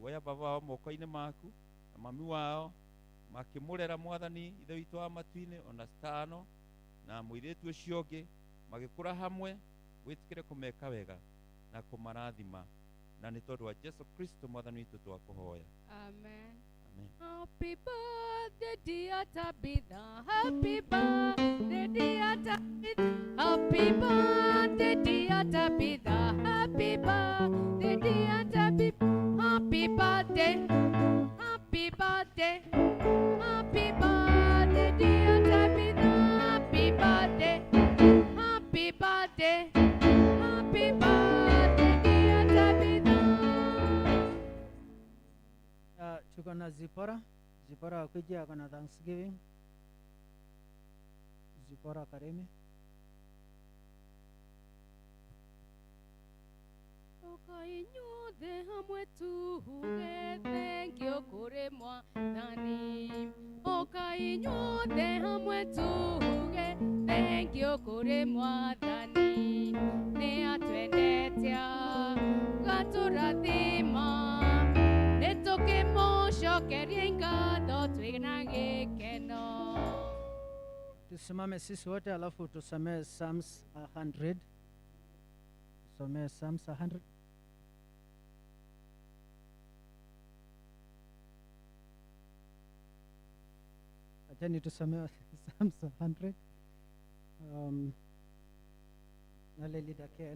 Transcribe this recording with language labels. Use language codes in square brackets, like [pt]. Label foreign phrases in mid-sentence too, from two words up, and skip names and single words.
[ki] Oya baba wao moko-inĩ maku na mami wao makĩmũrera Mwathani ithe witũ wa matu-inĩ, ona Stano na mũirĩtu ũcio ũngĩ magĩkũra hamwe, wĩtĩkĩre kũmeka wega na kũmarathima, na nĩ tondũ wa Jesu Kristo Mwathani witũ twakũhoya. Amen. Amen. [en] Happy birthday, dear Tabitha. Happy birthday, dear Tabitha. Happy birthday, dear Tabitha. Happy birthday, dear Tabitha. Happy birthday. Happy birthday. Happy birthday, dear Tabitha. Happy birthday. Happy birthday. Happy birthday, dear Tabitha. [sw] Tuko na Zipora akuja ako na Thanksgiving. Zipora Karemi. [ki] Toka inyuothe hamwe tuge thengio kũrĩ Mwathani. Oka inyuothe hamwe tuge thengio kũrĩ Mwathani. Nĩ atwendete agatũrathima, nĩ tũkĩmũcokeria ngatho twĩna gĩkeno. [sw] Tusimame sisi wote alafu tusomee Psalms 100. Tusomee Psalms 100. Achani tusomee Psalms 100. Nale leader Ken.